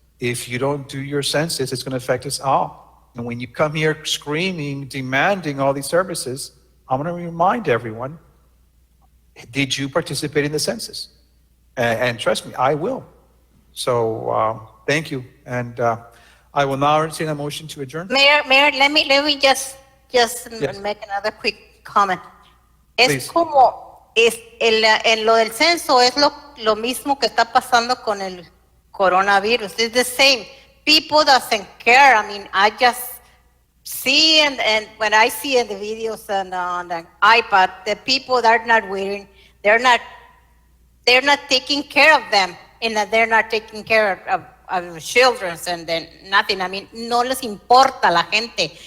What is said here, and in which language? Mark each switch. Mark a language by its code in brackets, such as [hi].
[en] If you don't do your census, it's going to affect us all. And when you come here screaming, demanding all these services, I'm going to remind everyone, did you participate in the census? And trust me, I will. So thank you. And I will now entertain a motion to adjourn. Mayor, let me just Yes. make another quick comment. Please. [es] Es como en lo del censo es lo mismo que está pasando con el coronavirus. [en] It's the same. People doesn't care. I mean, I just see and when I see in the videos and on the iPad, the people that are not wearing, they're not taking care of them, and they're not taking care of children and then nothing. I mean, [es] no les importa la gente.